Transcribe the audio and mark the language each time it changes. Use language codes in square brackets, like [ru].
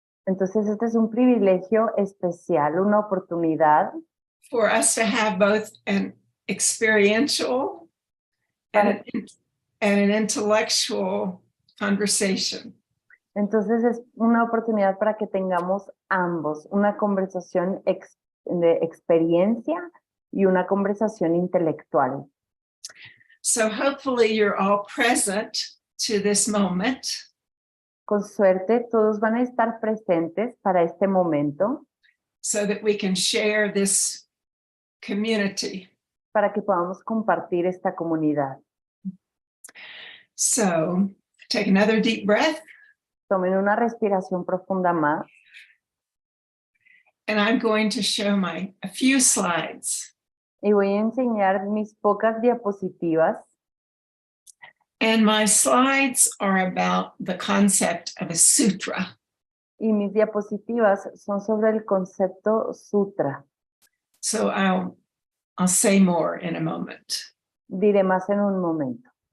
[es] Entonces, este es un privilegio especial, una oportunidad [en] for us to have both an experiential and an intellectual conversation. [es] Entonces es una oportunidad para que tengamos ambos, una conversación de experiencia y una conversación intelectual. [en] So hopefully you're all present to this moment. [es] Con suerte, todos van a estar presentes para este momento [en] so that we can share this community. [es] para que podamos compartir esta comunidad. [en] So take another deep breath, [es] Tomen una respiración profunda más [en] and I'm going to show a few slides. [es] y voy a enseñar mis pocas diapositivas. [en] And my slides are about the concept of a sutra. [es] Y mis diapositivas son sobre el concepto sutra. [en] So I'll say more in a moment. [es] Diré más en un momento.